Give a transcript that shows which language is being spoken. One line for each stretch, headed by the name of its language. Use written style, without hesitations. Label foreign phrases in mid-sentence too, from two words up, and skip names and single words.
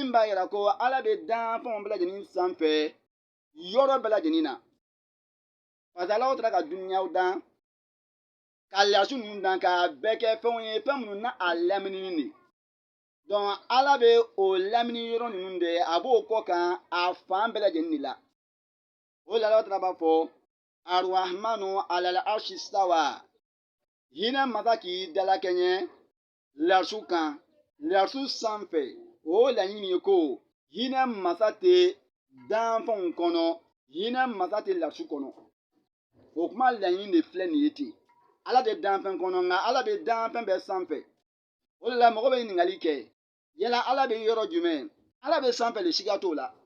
Bambara: b'a yira ko ala bɛ danfɛnw bɛɛ lajɛlen sanfɛ yɔrɔ bɛɛ lajɛlen na
French: parce que
Bambara: ala tila ka dunuyaw dan ka larisu ninnu dan k'a bɛɛ kɛ fɛnw ye fɛn minnu na a laminini de donc ala bɛ o lamini yɔrɔ ninnu de a b'o kɔ kan a fan bɛɛ lajɛlen de la o de la ala tila b'a fɔ
Arabic: الرحمن على العرش استوى
Bambara: hinɛ masa k'i dalakɛɲɛ larisu kan larisu sanfɛ o laɲini ye ko hinɛ masa tɛ danfɛnw kɔnɔ hinɛ masa tɛ larisu kɔnɔ o kuma laɲini de filɛ nin ye ten ala tɛ danfɛn kɔnɔ nka ala bɛ danfɛn bɛɛ sanfɛ o de la mɔgɔ bɛ ɲininkali kɛ yala ala bɛ yɔrɔ jumɛn ala bɛ sanfɛ de siga t'o la